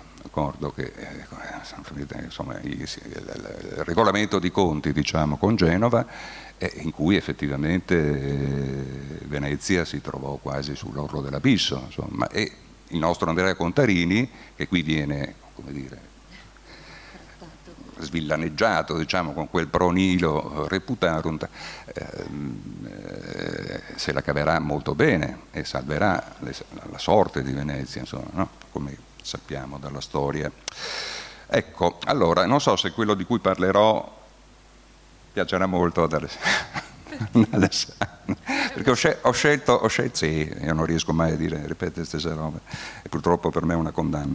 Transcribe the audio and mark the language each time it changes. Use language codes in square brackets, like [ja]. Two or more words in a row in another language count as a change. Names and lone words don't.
[it] Ricordo che insomma, il regolamento di conti, diciamo, con Genova, in cui effettivamente Venezia si trovò quasi sull'orlo dell'abisso, insomma, e il nostro Andrea Contarini, che qui viene, come dire, svillaneggiato, diciamo, con quel [la] pro nihilo reputarunt, [it] se la caverà molto bene e salverà la sorte di Venezia, insomma, no? Come sappiamo dalla storia. Ecco, allora, non so se quello di cui parlerò piacerà molto ad Alessandro, perché ho scelto, sì, io non riesco mai a ripetere le stesse robe, e purtroppo per me è una condanna.